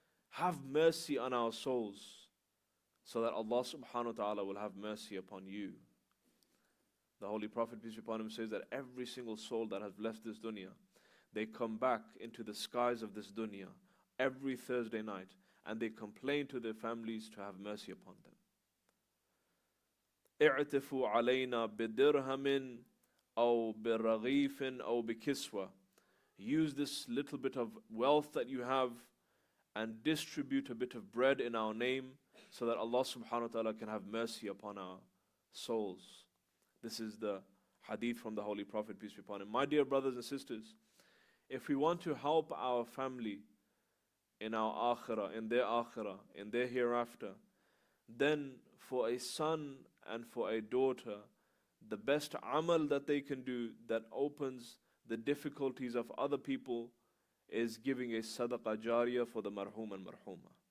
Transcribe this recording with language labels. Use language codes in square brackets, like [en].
[en] Have mercy on our souls, so that Allah subhanahu wa ta'ala will have mercy upon you. The Holy Prophet, peace be upon him, says that every single soul that has left this dunya, they come back into the skies of this dunya every Thursday night, and they complain to their families to have mercy upon them. [ar] اعتفوا علينا بدرهم أو برغيف أو بكسوة. [en] Use this little bit of wealth that you have and distribute a bit of bread in our name so that Allah subhanahu wa ta'ala can have mercy upon our souls. This is the hadith from the Holy Prophet, peace be upon him. My dear brothers and sisters, if we want to help our family in our akhirah, in their hereafter, then for a son and for a daughter, the best amal that they can do that opens the difficulties of other people is giving a sadaqah jariyah for the marhum and marhuma.